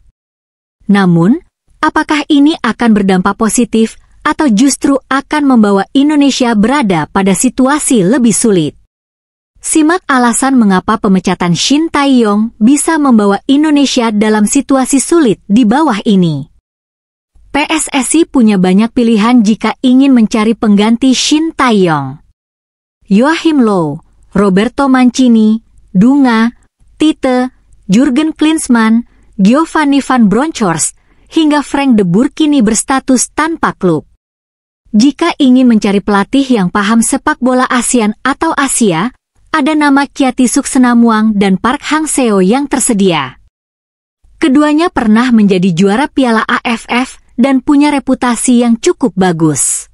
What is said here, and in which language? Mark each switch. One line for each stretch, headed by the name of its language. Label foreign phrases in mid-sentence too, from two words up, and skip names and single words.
Indonesian: Namun, apakah ini akan berdampak positif atau justru akan membawa Indonesia berada pada situasi lebih sulit? Simak alasan mengapa pemecatan Shin Tae-yong bisa membawa Indonesia dalam situasi sulit di bawah ini. PSSI punya banyak pilihan jika ingin mencari pengganti Shin Tae-yong. Joachim Low, Roberto Mancini, Dunga, Tite, Jurgen Klinsmann, Giovanni van Bronckhorst, hingga Frank de Boer kini berstatus tanpa klub. Jika ingin mencari pelatih yang paham sepak bola ASEAN atau Asia, ada nama Kyatisuk Senamuang dan Park Hang-seo yang tersedia. Keduanya pernah menjadi juara Piala AFF dan punya reputasi yang cukup bagus.